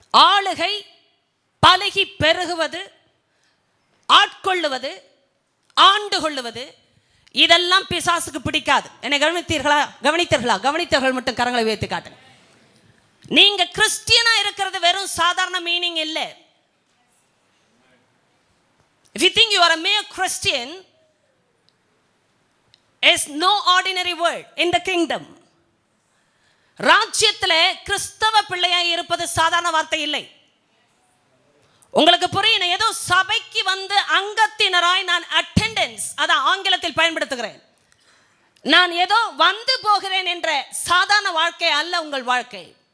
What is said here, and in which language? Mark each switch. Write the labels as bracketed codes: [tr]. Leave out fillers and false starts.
[ta] ஆளுகை, பலுகி பெருகுவது, ஆட்கொள்ளுவது, ஆண்டு கொள்ளுவது, இதெல்லாம் பிசாசுக்கு பிடிக்காது. என்னை கவனித்தீர்களா? கவனித்தவர்கள் மட்டும் கரங்களை உயர்த்தி காட்டுங்க. நீங்க கிறிஸ்டியனா இருக்கிறது வெறும் சாதாரண மீனிங் இல்லை. [en] If you think you are a mere Christian, is no ordinary word in the kingdom. [ta] ராஜ்யத்தில் கிறிஸ்தவ பிள்ளையாய் இருப்பது சாதாரண வார்த்தை இல்லை. உங்களுக்கு புரியும், ஏதோ சபைக்கு வந்து அங்கத்தினராய் நான் அட்டெண்டன்ஸ், அதான் ஆங்கிலத்தில் பயன்படுத்துகிறேன். நான் ஏதோ வந்து போகிறேன் என்ற சாதாரண வாழ்க்கை அல்ல உங்கள் வாழ்க்கை.